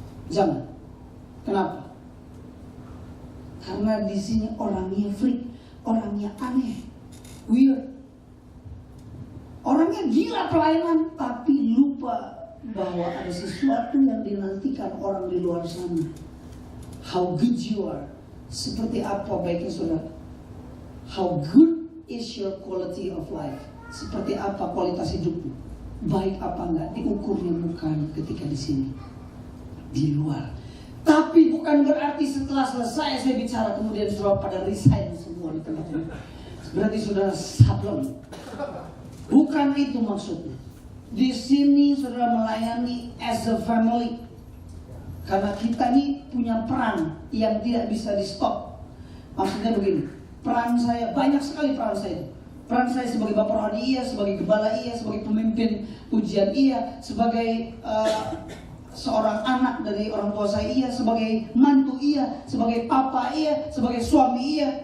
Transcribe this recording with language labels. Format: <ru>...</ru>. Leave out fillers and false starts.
<id>Jangan. Kenapa? Karena di sini orangnya freak, orangnya aneh, weird. Orangnya gila pelayanan, tapi lupa bahwa ada sesuatu yang dinantikan orang di luar sana.</id> <en>How good you are.</en> <id>Seperti apa baiknya saudara?</id> <en>How good is your quality of life?</en> <id>Seperti apa kualitas hidupmu? Baik apa enggak? Diukurnya bukan ketika di sini, di luar. Tapi bukan berarti setelah selesai saya bicara kemudian saudara pada resign semua di tempat ini. Berarti saudara sablon. Bukan itu maksudnya. Di sini saudara melayani</id> <en>as a family.</en> <id>Karena kita ini punya peran yang tidak bisa di stop. Maksudnya begini, peran saya, banyak sekali peran saya itu. Peran saya sebagai bapak rohani iya, sebagai gembala iya, sebagai pemimpin pujian iya, sebagai seorang anak dari orang tua saya iya, sebagai mantu iya, sebagai papa iya, sebagai suami iya.</id>